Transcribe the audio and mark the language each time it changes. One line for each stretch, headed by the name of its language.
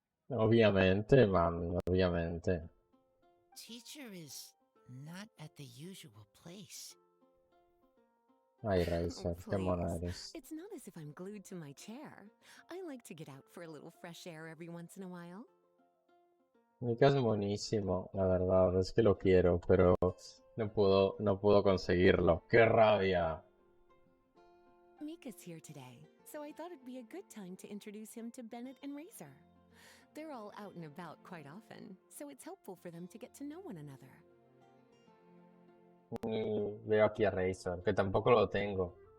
Spanish: Obviamente, mami, obviamente.
English: Teacher is not at the usual place.
Spanish: Ay, Razor, Oh, qué mona
English: please.
Spanish: eres.
English: It's not as if I'm glued to my chair. I like to get out for a little fresh air every once in a while.
Spanish: Mika es buenísimo, la verdad, es que lo quiero, pero no puedo conseguirlo. ¡Qué rabia!
English: Mika's here today, so I thought it'd be a good time to introduce him to Bennett and Razor. They're all out and about quite often, so it's helpful for them to get to know one another.
Spanish: Veo aquí a Razor, que tampoco lo tengo.